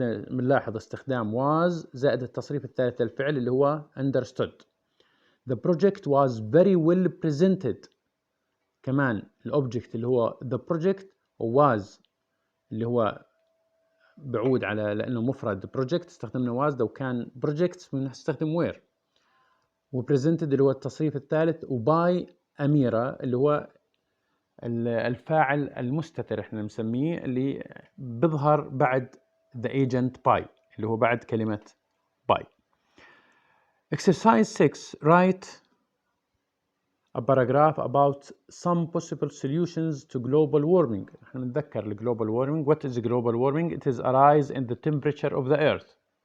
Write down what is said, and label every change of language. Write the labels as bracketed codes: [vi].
[ar] بنلاحظ استخدام was زائد التصريف الثالث للفعل اللي هو understood. [en] The project was very well presented. [ar] كمان الأوبجكت اللي هو [en] the project was [ar] اللي هو بعود على لأنه مفرد project استخدمنا was. لو كان projects بنستخدم were. وpresented اللي هو التصريف الثالث. وباي أميرة اللي هو الفاعل المستتر احنا نسميه اللي بيظهر بعد [en] the agent by [ar] اللي هو بعد كلمة by. [en] Exercise 6. Write a paragraph about some possible solutions to global warming. [ar] احنا نتذكر [en] global warming. What is global warming? It is a rise in the temperature of the earth.